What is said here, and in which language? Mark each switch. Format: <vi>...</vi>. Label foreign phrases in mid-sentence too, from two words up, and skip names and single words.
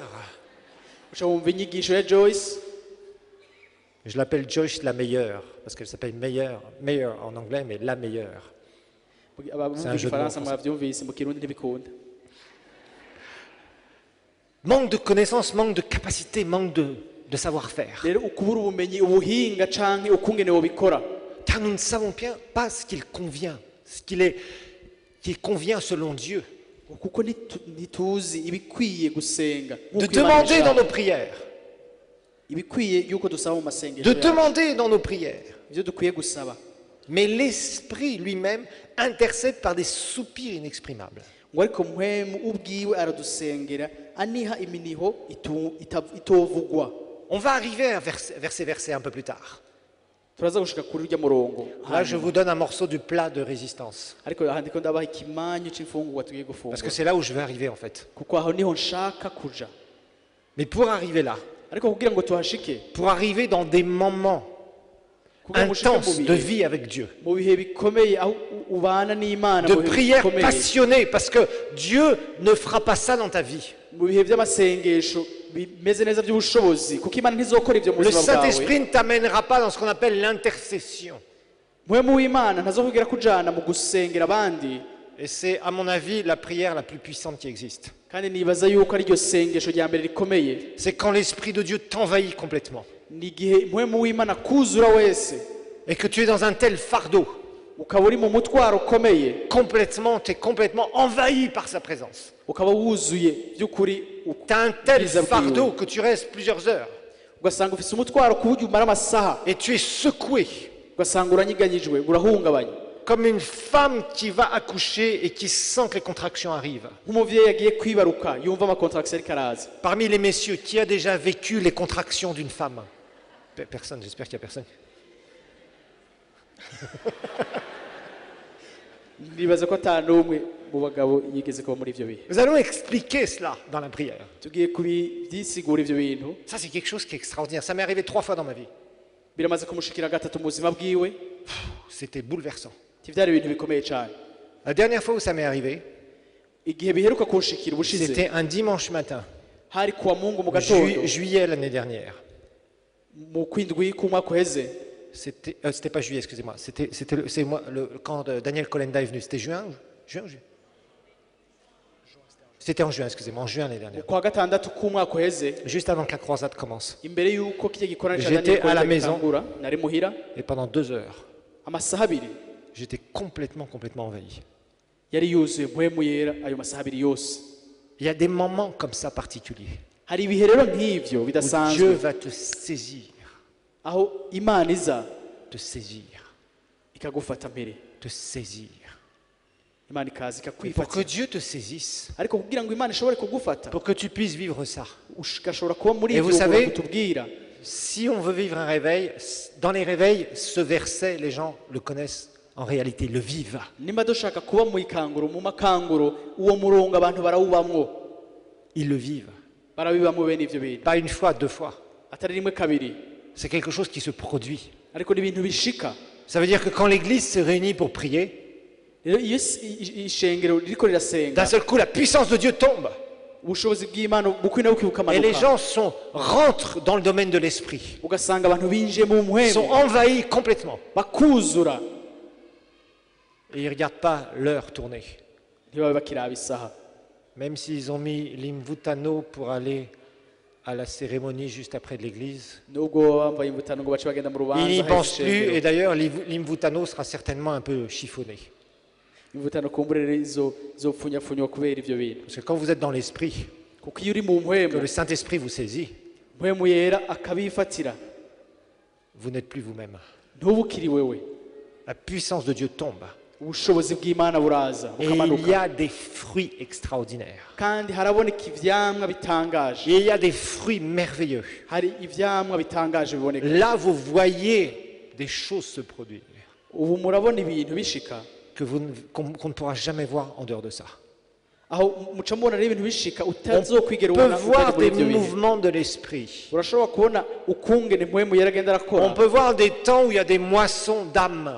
<rn>ushobora wumva inyigisho ya Joyce</rn> <fr>Je l'appelle Joyce la meilleure, parce qu'elle s'appelle meilleure en anglais, mais la meilleure.</fr> <rn>abumva igifaransa mwabyumvise mu kirundi ntibikunda.</rn> <fr>Manque de connaissances, manque de capacité, manque de savoir-faire.</fr> <rn>rero ukubura ubumenyi ubuhinga canke ukungene wobikora</rn> <fr>Car nous ne savons bien pas ce qu'il convient, qui convient selon Dieu.</fr> <rn>kuko ntituzi ibikwiye gusenga</rn> <fr>De</fr> <rn>nk'uko Imana</rn> <fr>demander dans</fr> <rn>ishaka.</rn> <fr>nos prières.</fr> <rn>ibikwiye yuko dusaba mu masengesho</rn> <fr>De</fr> <rn>yacu.</rn> <fr>demander dans nos prières.</fr> <rn>ivyo dukwiye gusaba</rn> <fr>Mais l'Esprit lui-même intercède par des soupirs inexprimables.</fr> <rn>ngo ariko mpwemu ubwiwe aradusengera aniha iminiho itovugwa.</rn> <fr>On va arriver vers ces versets un peu plus tard.</fr> <rn>turaza gushika kuri urya murongo</rn> <fr>Là, je vous donne un morceau du plat de résistance.</fr> <rn>ariko aha ndiko ndabaha ikimanyu c'imfungurwa tugiye</rn> <fr>Parce</fr> <rn>gufungura</rn> <fr>que c'est là où je veux arriver en fait.</fr> <rn>kuko aho niho nshaka kuja.</rn> <fr>Mais pour arriver là,</fr> <rn>ariko kugira ngo tuhashike</rn> <fr>pour arriver dans des moments</fr> <rn>kugira ngo ushike</rn> <fr>intenses de vie avec Dieu,</fr> <rn>mu bihe bikomeye aho ubana n'Imana</rn> <fr>de</fr> <rn>mu bihe</rn> <fr>prières</fr> <rn>bikomeye,</rn> <fr>passionnées, parce que Dieu ne fera pas ça dans ta vie.</fr> <rn>mu bihe by'amasengesho bimeze neza by'ubushobozi kuko Imana ntizokora ivyo mu</rn> <fr>Le</fr> <rn>buzima bwawe.</rn> <fr>Saint-Esprit ne t'amènera pas dans ce qu'on appelle l'intercession.</fr> <rn>mpwemu w'Imana ntazokubwira kujana mu gusengera abandi</rn> <fr>Et c'est, à mon avis, la prière la plus puissante qui existe.</fr> <rn>kandi nibaza yuko ari ryo sengesho rya mbere rikomeye.</rn> <fr>C'est quand l'Esprit de Dieu t'envahit complètement.</fr> <rn>ni igihe mpwemu w'Imana kuzura wese</rn> <fr>Et que tu es dans un tel fardeau.</fr> <rn>ukaba uri mu mutwaro ukomeye</rn> <fr>Tu es complètement envahi par sa présence.</fr> <rn>ukaba wuzuye by'ukuri</rn> <fr>Tu as un tel</fr> <rn>ubwiza</rn> <fr>fardeau</fr> <rn>bwiwe.</rn> <fr>que tu restes plusieurs heures.</fr> <rn>ugasanga ufise umutwaro ku buryo umara amasaha</rn> <fr>Et tu es secoué.</fr> <rn>ugasanga uranyiganyijwe urahungabanye</rn> <fr>Comme une femme qui va accoucher et qui sent que les contractions arrivent.</fr> <rn>nk'umuvyeyi yagiye kwibaruka yumva amakontraction ariko araza.</rn> <fr>Parmi les messieurs, qui a déjà vécu les contractions d'une femme? Personne, j'espère qu'il n'y a personne.</fr> <rn>nibaza ko ata n'umwe mu bagabo yigeze kuba muri ivyo bihe.</rn> <fr>Nous allons expliquer cela dans la prière.</fr> <rn>tugiye kubyisigura ivyo bintu</rn> <fr>Ça, c'est quelque chose qui est extraordinaire. Ça m'est arrivé 3 fois dans ma vie.</fr> <rn>biramaze kumushikira gatatu mu buzima bwiwe</rn> <fr>C'était bouleversant.</fr> <rn>byari ibintu bikomeye cyane.</rn> <fr>La dernière fois où ça m'est arrivé,</fr> <rn>igihe biheruka kunshikira ubushize</rn> <fr>c'était un dimanche matin,</fr> <rn>hari kuwa Mungu mu gatondo</rn> <fr>juillet l'année dernière.</fr> <rn>mu kwindwi k'umwaka uheze.</rn> <fr>C'était pas juillet, excusez-moi. C'est moi, quand Daniel Kolenda est venu. C'était juin ou juillet. C'était en juin, excusez-moi, en juin l'année dernière.</fr> <rn>Kwa gatandatu k'umwaka uheze</rn> <fr>Juste avant que la croisade commence.</fr> <rn>imbere y'uko kijya gikorana cya</rn> <fr>J'étais Daniel à la Kolenda maison.</fr> <rn>gitangura, nari muhira</rn> <fr>Et pendant 2 heures,</fr> <rn>amasaha abiri</rn> <fr>j'étais complètement envahi.</fr> <rn>yari yuzuye mpwemu yera ayo masaha abiri yose.</rn> <fr>Il y a des moments comme ça particuliers</fr> <rn>hari ibihe rero nk'ivyo</rn> <fr>où Dieu</fr> <rn>bidasanzwe</rn> <fr>va te saisir,</fr> <rn>aho Imana iza ikagufata mbere,</rn> <fr>te saisir.</fr> <rn>Imana ikaza</rn> <fr>Et pour que</fr> <rn>ikakwifata.</rn> <fr>Dieu te saisisse,</fr> <rn>ariko kugira ngo Imana ishobore kugufata</rn> <fr>pour que tu puisses vivre ça.</fr> <rn>ugashobora kuba muri</rn> <fr>Et vous</fr> <rn>ivyo</rn> <fr>savez,</fr> <rn>kutubwira</rn> <fr>si on veut vivre un réveil, dans les réveils, ce verset, les gens le connaissent en réalité, le vivent.</fr> <rn>nimba dushaka kuba mu ikanguro mu makanguro uwo murongo abantu barawubamwo</rn> <fr>Ils le vivent.</fr> <rn>barabibamwo bene ivyo bintu</rn> <fr>Pas une fois, 2 fois.</fr> <rn>atari rimwe kabiri</rn> <fr>C'est quelque chose qui se produit.</fr> <rn>ariko ni ibintu bishika.</rn> <fr>Ça veut dire que quand l'Église se réunit pour prier,</fr> <rn>Rero iyo ishengero ririko rirasenga</rn> <fr>d'un seul coup, la puissance de Dieu tombe.</fr> <rn>ubushobozi bw'Imana bukwina bukibuka</rn> <fr>Et les</fr> <rn>amanuka</rn> <fr>gens rentrent dans le domaine de l'esprit.</fr> <rn>ugasanga abantu binjiye mu</rn> <fr>Ils sont</fr> <rn>mpwemu</rn> <fr>envahis complètement.</fr> <rn>bakuzura</rn> <fr>Et ils ne regardent pas l'heure tourner.</fr> <rn>ntibabe bakiraba isaha</rn> <fr>Même s'ils ont mis l'imvutano pour aller à la cérémonie juste après de l'église.</fr> <rn>nubwo bambaye imvutano ngo bace bagenda mu rubanza</rn> <fr>Ils n'y</fr> <rn>hahise</rn> <fr>pensent plus.</fr> <rn>ishengero.</rn> <fr>Et d'ailleurs, l'imvutano sera certainement un peu chiffonné.</fr> <rn>imvutano kumbure rero izopfunyapfunywa kubera ivyo bintu</rn> <fr>Parce que quand vous êtes dans l'esprit,</fr> <rn>kuko iyo uri mu</rn> <fr>que</fr> <rn>mpwemu</rn> <fr>le Saint-Esprit vous saisit,</fr> <rn>mpwemu yera akabifatira</rn> <fr>vous n'êtes plus vous-même.</fr> <rn>ntubukiri wewe</rn> <fr>La puissance de Dieu tombe.</fr> <rn>ubushobozi bw'Imana buraza</rn> <fr>Et il y</fr> <rn>bukamanuka</rn> <fr>a des fruits extraordinaires.</fr> <rn>kandi haraboneka ivyamwa bitangaje</rn> <fr>Et il y a des fruits merveilleux.</fr> <rn>hari ivyamwa bitangaje biboneka</rn> <fr>Là, vous voyez des choses se produire</fr> <rn>ubu murabona ibintu bishika</rn> <fr>qu'on ne pourra jamais voir en dehors de ça.</fr> <rn>aho muca mubona rero ibintu bishika</rn> <fr>On</fr> <rn>utazokwigera</rn> <fr>peut</fr> <rn>ubona</rn> <fr>voir</fr> <rn>utari muri</rn> <fr>des</fr> <rn>ivyo bihe</rn> <fr>mouvements de l'esprit.</fr> <rn>urashobora kubona ukungene mpwemu yera agenda</rn> <fr>On</fr> <rn>arakora</rn> <fr>peut voir des temps où il y a des moissons d'âmes.</fr>